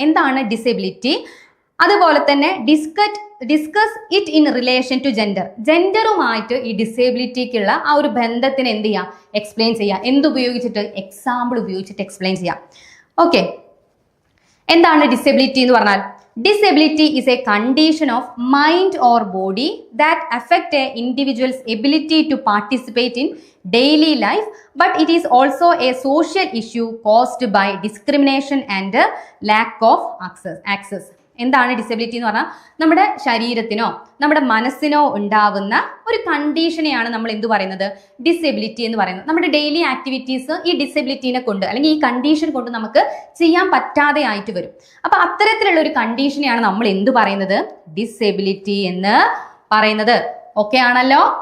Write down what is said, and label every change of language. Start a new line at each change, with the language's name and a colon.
Malayalam: എന്താണ് ഡിസെബിലിറ്റി? അതുപോലെ തന്നെ
English: Discuss it in relation to gender.
Malayalam: ജെൻഡറുമായിട്ട് ഈ ഡിസേബിലിറ്റിക്കുള്ള ആ ഒരു ബന്ധത്തിന് എന്ത് ചെയ്യാം? എക്സ്പ്ലെയിൻ ചെയ്യാം. എന്തുപയോഗിച്ചിട്ട്? എക്സാമ്പിൾ ഉപയോഗിച്ചിട്ട് എക്സ്പ്ലെയിൻ ചെയ്യാം. ഓക്കെ, എന്താണ് ഡിസെബിലിറ്റി എന്ന് പറഞ്ഞാൽ?
English: Disability is a condition of mind or body that affect a individual's ability to participate in daily life, but it is also a social issue caused by discrimination and lack of access.
Malayalam: എന്താണ് disability എന്ന് പറഞ്ഞാൽ? നമ്മുടെ ശരീരത്തിനോ നമ്മുടെ മനസ്സിനോ ഉണ്ടാവുന്ന ഒരു കണ്ടീഷനെയാണ് നമ്മൾ എന്ത് പറയുന്നത്? ഡിസബിലിറ്റി എന്ന് പറയുന്നത്. നമ്മുടെ ഡെയിലി ആക്ടിവിറ്റീസ് ഈ ഡിസബിലിറ്റീനെ കൊണ്ട് അല്ലെങ്കിൽ ഈ കണ്ടീഷൻ കൊണ്ട് നമുക്ക് ചെയ്യാൻ പറ്റാതെ ആയിട്ട് വരും. അപ്പൊ അത്തരത്തിലുള്ള ഒരു കണ്ടീഷനെയാണ് നമ്മൾ എന്ത് പറയുന്നത്? ഡിസബിലിറ്റി എന്ന് പറയുന്നത്. ഓക്കെ ആണല്ലോ?